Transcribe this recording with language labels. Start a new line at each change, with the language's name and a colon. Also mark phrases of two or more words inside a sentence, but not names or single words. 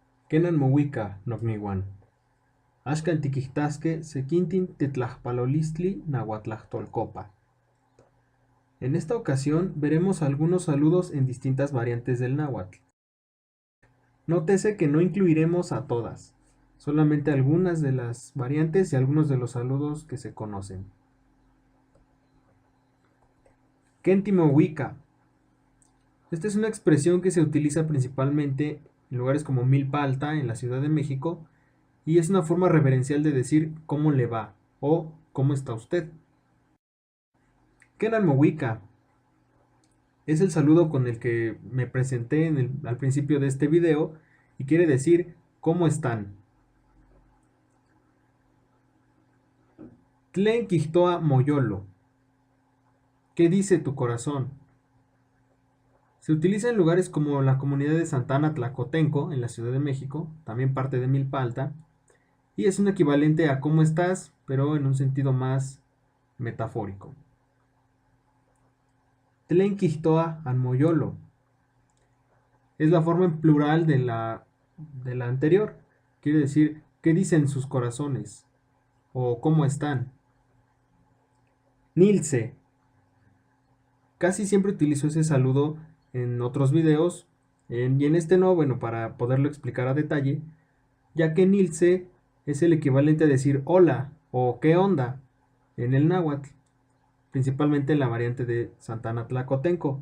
Nahuatl languages: Kenan Mowika Nocniwan. Axkan tiquihtasque sequintin titlahpalolistli nahuatlahtolcopa.
Spanish: En esta ocasión veremos algunos saludos en distintas variantes del náhuatl. Nótese que no incluiremos a todas, solamente algunas de las variantes y algunos de los saludos que se conocen.
Nahuatl languages: Kentimowika.
Spanish: Esta es una expresión que se utiliza principalmente en lugares como Milpa Alta, en la Ciudad de México, y es una forma reverencial de decir cómo le va o cómo está usted. Kenanmowika es el saludo con el que me presenté al principio de este video y quiere decir ¿cómo están?
Nahuatl languages: Tlen quihtoa moyolo.
Spanish: ¿Qué dice tu corazón? Se utiliza en lugares como la comunidad de Santana Tlacotenco, en la Ciudad de México, también parte de Milpa Alta, y es un equivalente a ¿cómo estás?, pero en un sentido más metafórico.
Nahuatl languages: Tlen quihtoa anmoyolo.
Spanish: Es la forma en plural de la anterior. Quiere decir, ¿qué dicen sus corazones? O ¿cómo están? Nilce. Casi siempre utilizo ese saludo en otros videos, y en este no, bueno, para poderlo explicar a detalle, ya que Nilce es el equivalente a decir hola o qué onda en el náhuatl, principalmente en la variante de Santana Tlacotenco.